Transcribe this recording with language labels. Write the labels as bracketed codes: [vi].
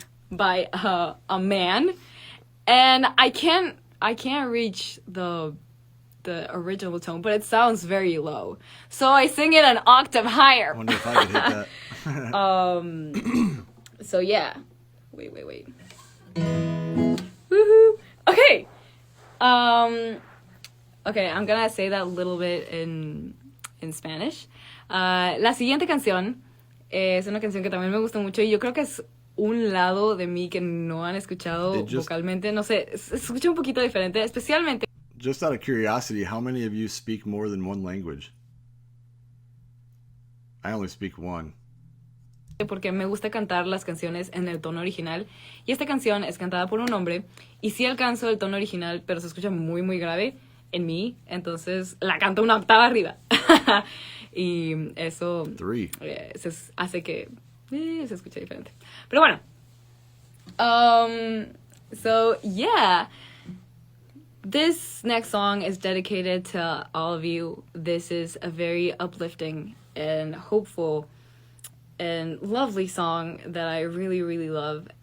[en] by a man, and I can't reach the original tone, but it sounds very low, so I sing it an octave higher. I wonder if I could hit that. So yeah. Wait. Woohoo! Okay. Okay, I'm gonna say that a little bit in Spanish. [es] La siguiente canción es una canción que también me gusta mucho y yo creo que es un lado de mí que no han escuchado vocalmente. No sé, se escucha un poquito diferente, especialmente. [en] Just out of curiosity, how many of you speak more than one language? I only speak one. [es] Porque me gusta cantar las canciones en el tono original, y esta canción es cantada por un hombre y sí alcanzo el tono original, pero se escucha muy muy grave en mí, entonces la canto una octava arriba. Y eso hace que se escuche diferente, pero bueno. [en] So yeah, this next song is dedicated to all of you. This is a very uplifting and hopeful and lovely song that I really, really love.